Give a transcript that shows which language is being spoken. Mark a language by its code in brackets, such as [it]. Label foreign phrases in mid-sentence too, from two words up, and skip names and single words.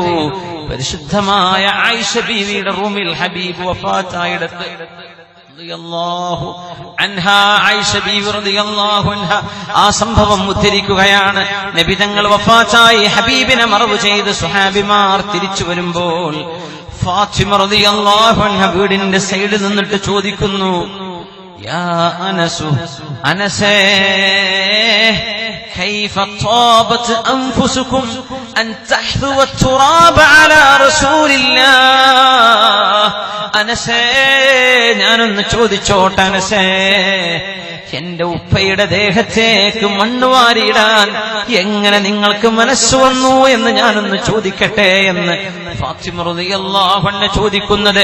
[ml] പരിശുദ്ധമായ ആയിഷ ബീവിയുടെ റൂമിൽ ഹബീബ് വഫാത്തായിടത്ത് ആ സംഭവം ഉദ്ധരിക്കുകയാണ്. നബി തങ്ങൾ വഫാത്തായി ഹബീബിനെ മറവ് ചെയ്ത് സ്വഹാബിമാർ തിരിച്ചു വരുമ്പോൾ ഫാത്തിമ [ar] رضي الله عنها [ml] വീടിന്റെ സൈഡിൽ നിന്നിട്ട് ചോദിക്കുന്നു, [ar] يا أنس, [ml] അനസേ [ar] كيف طابت أنفسكم أن تحثوا التراب على رسول الله. [ml] അനസേ, ഞാനൊന്ന് ചോദിച്ചോട്ടെ അനസേ, എന്റെ ഉപ്പയുടെ ദേഹത്തേക്ക് മണ്ണ് വാരിയിടാൻ എങ്ങനെ നിങ്ങൾക്ക് മനസ്സ് വന്നു എന്ന് ഞാനൊന്ന് ചോദിക്കട്ടെ എന്ന് ഫാത്തിമ [ar] رضي الله عنها [ml] ചോദിക്കുന്നത്.